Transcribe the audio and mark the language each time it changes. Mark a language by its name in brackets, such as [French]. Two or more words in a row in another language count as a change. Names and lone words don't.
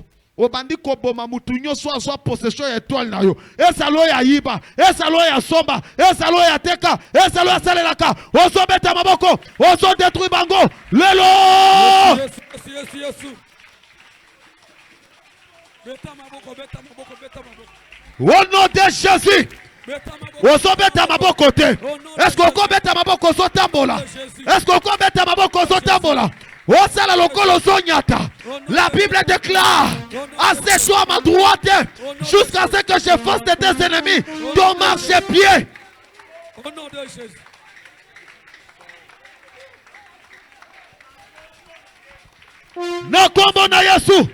[Lingala] Obandi koboma mutu nyonso azwa possession ya étoile na yo. Esalo ya yiba, esalo ya somba, esalo ya teka, esalo ya salelaka. Ozo beta maboko, ozo détruire bango. Lelo! Yesu. Beta maboko. [French] Au nom de Jésus. [Lingala] Ozo beta maboko te. [French] Est-ce qu'on [Lingala] beta maboko zo tambola? [French] Est-ce qu'on [Lingala] beta maboko zo tambola? Osala lokolo zonyata. [French] La Bible déclare, assieds-toi à ma droite jusqu'à ce que je fasse de tes ennemis ton marchepied. Au nom de Jésus. [Lingala] Na kombo na Yesu.